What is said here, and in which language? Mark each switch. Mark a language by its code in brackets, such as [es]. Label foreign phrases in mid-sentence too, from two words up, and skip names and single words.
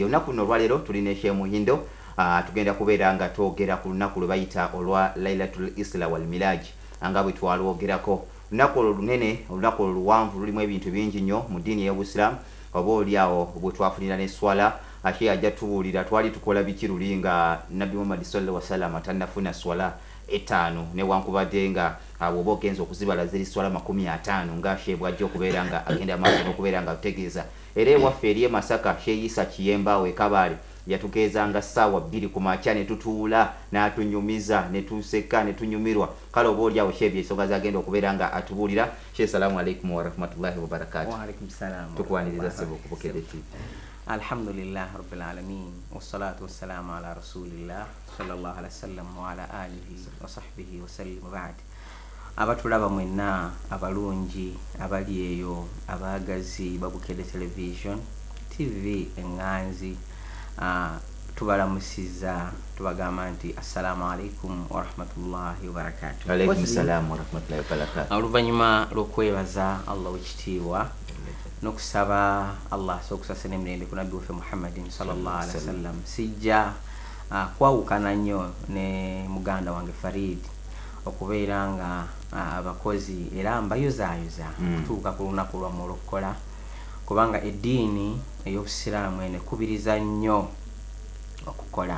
[lg] Olunaku luno olwaleero tulina Sheikh Muhindo. Tugenda kubeera nga twogera ku lunaku lwe bayita olwa Lailatul Isra wal Miraj nga bwe twalwogerako. Olunaku olwo lunene, olunaku olwo luwanvu, lulimu ebintu bingi nnyo mu ddiini y'Obusiraamu. Oba oliawo bwe twafunira ne swala, ate ajja tubuulira twali tukola biki luli nga Nabbi Muhammad [ar] صلى الله عليه وسلم [lg] tannafuna swala etaano, newankubadde nga bw'oba ogenza okuzibala ziri swala 50 nga Sheikh bw'ajja okubeera nga agenda maaso n'okubeera nga tutegeeza. Era ewaffe eri e Masaka Sheikh Isa Kiyemba we Kabaale yatugeezanga ssaawa 2 ku makya ne tutuula n'atunyumiza ne tuseka ne tunyumirwa. Kale oba oliawo Sheikh by'ensonga zagenda okubeera nga atubuulira. [ar] Sheikh سلام عليكم ورحمة الله وبركاته. وعليكم السلام. [lg] Tukwaniriza ssebo ku Bukedde TV. [ar] الحمد لله رب العالمين والصلاة والسلام على رسول الله صلى الله عليه وسلم وعلى آله وصحبه وسلم. Ba'd, [lg] abatulaba mwenna abalungi abali eyo abaagazi ba Bukedde Television TV enganzi, tubalamusiza tubagamba nti [ar] السلام عليكم ورحمة الله وبركاته. عليكم السلام ورحمة الله وبركاته. [lg] Oluvannyuma lw'okwebaza Allah w'ekitiibwa n'okusaba Allah sokusasa n'emirembe ku Nabbi waffe Muhammadin [ar] صلى الله عليه وسلم, [lg] sijja kwawukana nnyo ne muganda wange Farid okubeera nga abakozi era mbayozaayoza kutuuka ku lunaku lwammwe olw'okukola, kubanga eddiini ey'Obusiraamu eno ekubiriza nnyo okukola.